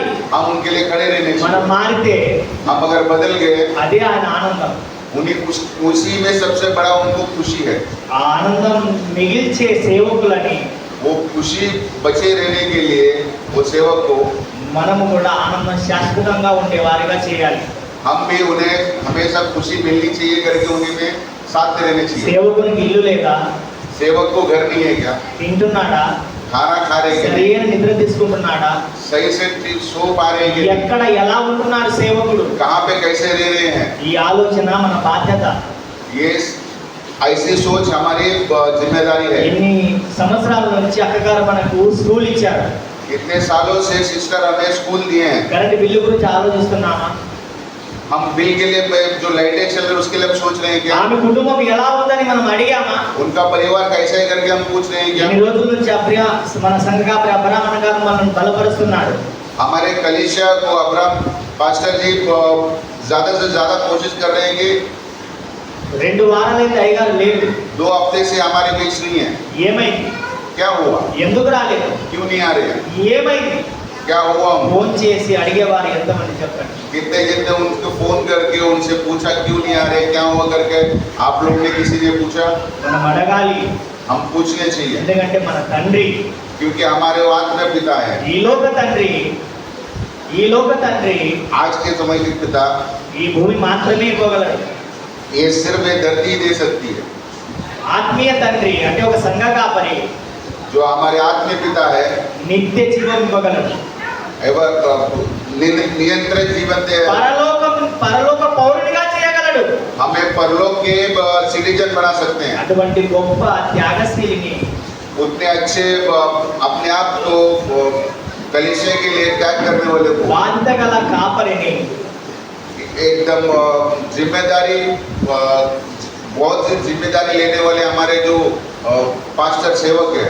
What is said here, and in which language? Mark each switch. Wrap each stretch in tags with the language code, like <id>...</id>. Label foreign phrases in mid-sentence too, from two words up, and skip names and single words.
<hi>हम उनके लिए खड़े रहने</hi> <te>మనం</te> <hi>चाहिए.</hi> <te>మారితే</te> <hi>हम अगर बदल गए</hi> <te>అదే ఆయన ఆనందం.</te> <hi>उसी में सबसे बड़ा उनको खुशी है.</hi> <te>ఆ ఆనందం మిగిల్చే సేవకులని</te> <hi>वो खुशी बचे रहने के लिए वो सेवक को</hi> <te>మనము కూడా ఆనందం శాశ్వతంగా ఉండే వారిగా చేయాలి.</te> <hi>हम भी उन्हें हमेशा खुशी मिलनी चाहिए करके उन्हीं में साथ रहने चाहिए.</hi> <te>సేవకునికి ఇల్లు లేదా,</te> <hi>सेवक को घर नहीं है क्या?</hi> <te>తింటున్నాడా,</te> <hi>खाना खा रहे हैं,</hi> <te>సరైన నిద్ర తీసుకుంటున్నాడా,</te> <hi>सही से सो पा रहे हैं,</hi> <te>ఎక్కడ ఎలా ఉంటున్నాడు సేవకుడు,</te> <hi>कहाँ पे कैसे रह रहे हैं.</hi> <te>ఈ ఆలోచన మన బాధ్యత.</te> <hi>ये ऐसी सोच हमारी जिम्मेदारी है.</hi> <te>ఎన్ని సంవత్సరాల నుంచి అక్కగారు మనకు స్కూల్ ఇచ్చారు,</te> <hi>इतने सालों से सिस्टर हमें स्कूल दिए हैं.</hi> <en>current bill</en> <te>గురించి ఆలోచిస్తున్నామా,</te> <hi>हम बिल के लिए जो लाइटें चल रही है उसके लिए हम सोच रहे हैं क्या?</hi> <te>ఆమె కుటుంబం ఎలా ఉందని మనం అడిగామా?</te> <hi>उनका परिवार कैसा है करके हम पूछ रहे हैं क्या?</hi> <te>ఎన్ని రోజుల నుంచి మన సంఘ అబ్రాహ్మణ గారు మనల్ని బలపరుస్తున్నాడు.</te> <hi>हमारे कलीसिया को अब्राहम पास्टर जी ज्यादा से ज्यादा कोशिश कर रहे हैं कि</hi> <te>2 వారాలైతే అయ్యగారు లేదు.</te> <hi>2 हफ्ते से हमारे बीच नहीं है.</hi> <te>ఏమైంది,</te> <hi>क्या हुआ?</hi> <te>ఎందుకు రాలేదు,</te> <hi>क्यों नहीं आ रहे हैं?</hi> <te>ఏమైంది?</te> <hi>क्या हुआ?</hi> <te>ఫోన్ చేసి అడిగేవారు ఎంతమంది చెప్పండి.</te> <hi>कितने जितने उनको फोन करके उनसे पूछा क्यों नहीं आ रहे, क्या हुआ करके आप लोग ने किसी ने पूछा?</hi> <te>మనం అడగాలి,</te> <hi>हम पूछने चाहिए</hi> <te>ఎందుకంటే మన తండ్రి</te> <hi>क्योंकि हमारे आत्मा पिता है.</hi> <te>ఈ లోక తండ్రి</te> <hi>आज के समय के पिता</hi> <te>ఈ భూమి మాత్రమే ఇవ్వగలడు.</te> <hi>ये सिर्फ ये धरती दे सकती है.</hi> <te>ఆత్మీయ తండ్రి అంటే ఒక సంఘ కాపరి</te> <hi>जो हमारे आत्मीय पिता है</hi> <te>నిత్య జీవం ఇవ్వగలడు.</te> <hi>एवं नियंत्रित जीवन दे,</hi> <te>పరలోక పౌరునిగా చేయగలడు.</te> <hi>हमें परलोक के सिटीजन बना सकते हैं.</hi> <te>అటువంటి గొప్ప త్యాగశీలిని,</te> <hi>उतने अच्छे अपने आप को कलीसिया के लिए त्याग करने वाले को,</hi> <te>బాధ్యత గల కాపరిని,</te> <hi>एकदम जिम्मेदारी बहुत सी जिम्मेदारी लेने वाले हमारे जो पास्टर सेवक है,</hi>